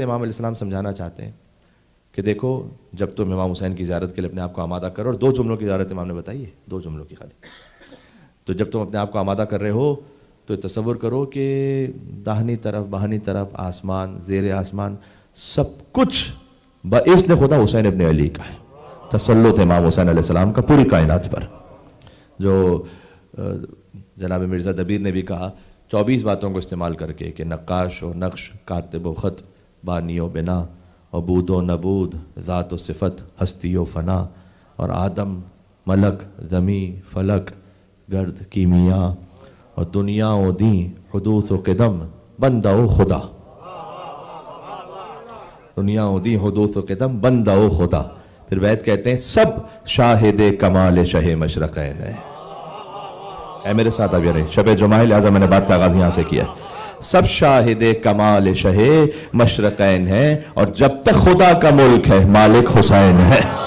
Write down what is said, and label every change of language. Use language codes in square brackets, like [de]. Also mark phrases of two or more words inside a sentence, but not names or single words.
[ur] امام علیہ السلام سمجھانا چاہتے ہیں کہ دیکھو جب تم امام حسین کی زیارت کے لیے اپنے آپ کو آمادہ کرو، اور 2 جملوں کی زیارت امام نے بتائی ہے، 2 جملوں کی خالی، تو جب تم اپنے آپ کو آمادہ کر رہے ہو تو تصور کرو کہ داہنی طرف بہانی طرف آسمان، زیر آسمان سب کچھ باذن خدا حسین ابن علی کا ہے، تسلط امام حسین علیہ السلام کا پوری کائنات پر۔ جو جناب مرزا دبیر نے بھی کہا 24 باتوں کو استعمال کر کے کہ نقاش و نقش، کاتب و خط، بانی و بنا، عبود و نبود، ذات و صفت، ہستی و فنا، اور آدم، ملک، زمیں، فلک، گرد، کیمیا، اور دنیا و دین، حدوث و قدم، بندہ و خدا۔ دنیا و دین، حدوث و قدم، بندہ و خدا۔ پھر وید کہتے ہیں سب شاہد کمال شہ مشرقین ہے۔ اے میرے ساتھ اب یہ رہے شب جمعہ، لہذا میں نے بات کا آغاز یہاں سے کیا ہے۔ سب شاہد کمال شہ مشرقین ہے، اور جب تک خدا کا ملک ہے مالک حسین ہے۔